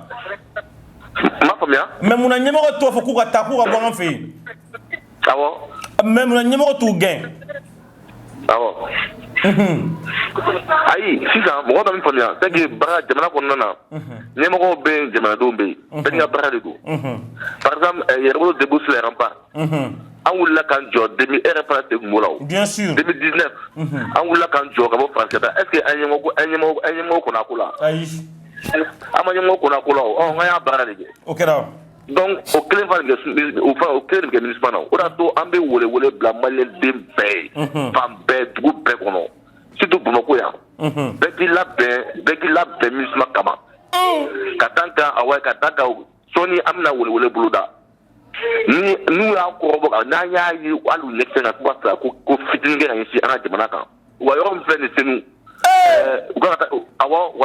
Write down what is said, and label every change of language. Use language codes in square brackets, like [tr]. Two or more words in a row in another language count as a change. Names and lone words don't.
[bm] ma faamuya mais munna ɲɛmɔgɔ t'u fɔ k'u ka taa k'u ka bɔ an fɛ yen awɔ mais munna ɲɛmɔgɔ t'u gɛn awɔ ayi sisan mɔgɔ dɔ min faamuya [fr] c'est que [bm] baara jamana kɔnɔna na ɲɛmɔgɔw bɛ yen jamanadenw bɛ yen bɛɛ n'i ka baara de don [fr] par exemple [bm] yɛrɛbolo [fr] debout sur les remparts [bm] an wulila k'an jɔ e yɛrɛ fana tɛ kun b'o la o [fr] bien sûr [bm] 2019 an wulila k'an jɔ ka bɔ France ta [fr] est ce que [bm] an ɲɛmɔgɔ kɔnɔ a ko la ayi an ma ɲɛmɔgɔ kɔnɔ a ko la o an y'a baara de kɛ o kɛra donc o kelen fana de kɛ ministre na o de y'a to an bɛ wele bila maliyɛnden bɛɛ ye fan bɛɛ dugu bɛɛ kɔnɔ surtout Bamakɔ yan bɛɛ k'i labɛn ministre kama ka taa kan sɔɔni an bɛna wele bolo da n'u y'a kɔrɔbɔ n'an y'a ye hali u ɲɛkisɛ kan k'u b'a fɛ ko fitinin kɛ ka ɲɛsin an ka jamana kan wa yɔrɔ min filɛ nin Senu u kan ka taa awɔ wa